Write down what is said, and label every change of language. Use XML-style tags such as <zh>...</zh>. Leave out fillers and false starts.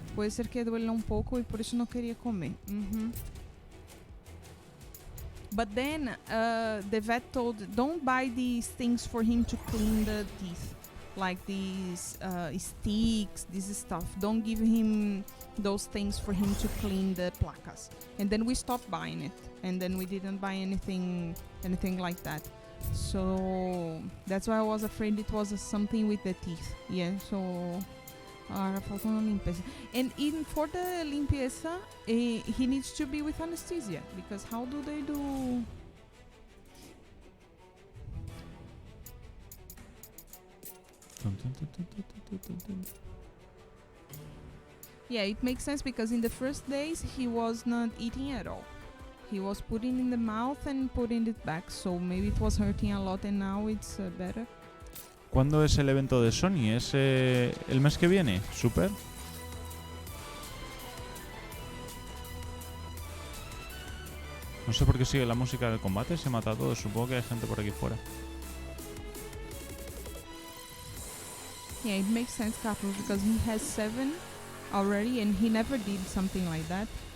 <es>Puede ser que duela un poco y por eso no quería comer.</es> <en>But then the vet told, don't buy these things for him to clean the teeth, like these sticks, this stuff. Don't give him those things for him to clean the placas. And then we stopped buying it, and then we didn't buy anything like that. So that's why I was afraid it was something with the teeth. Yeah, so</en> <es>falta una limpieza.</es> <en>And even for the limpieza, he needs to be with anesthesia, because how do they do? Yeah, it makes sense because in the first days he was not eating at all. He was putting in the mouth and putting it back, so maybe it was hurting a lot and now it's better.</en> <es>¿Cuándo es el evento de Sony? ¿Es el mes que viene? ¿Super? No sé por qué sigue la música del combate, se mata a todos. Supongo que hay gente por aquí fuera.</es> <en>Yeah, it makes sense, Carlos, because he has 7 already and he never did something like that.</en>